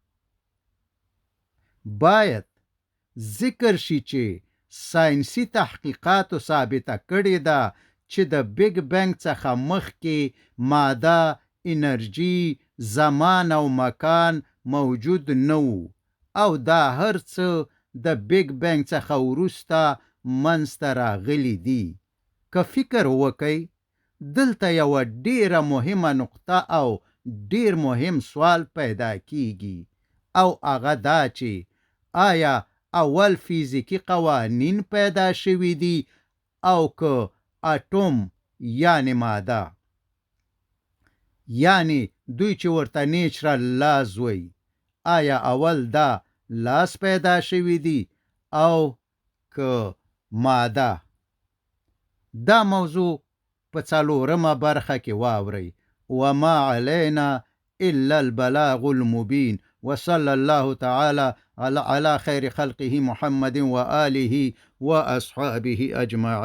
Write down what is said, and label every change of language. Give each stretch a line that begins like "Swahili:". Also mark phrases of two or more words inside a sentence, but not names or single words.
Pashto: باید ذکر شي چې ساینسي تحقیقاتو ثابته کړې ده چې د
English: Big Bang
Pashto: څخه مخکې ماده، انرژي، زمان او مکان موجود نه وو، او دا هر څه د
English: Big Bang
Pashto: څخه وروسته منځته راغلي دي. که فکر وکئ دلته یوه ډیره مهمه نقطه او ډیر مهم سوال پیدا کیږي، او هغه دا چې آیا اول فیزیکی قوانین پیدا شوي دي او که اټوم یعنی ماده، یعنی دوی چې ورته
English: natural laws
Pashto: وایي، آیا اول دا لاس پیدا شوي دي او که ماده؟ دا موضوع په 4مه برخه کې واورئ.
Arabic: وما علینا الا البلاغ المبین. وصلى الله تعالى على خير خلقه محمد وآله وأصحابه أجمعين.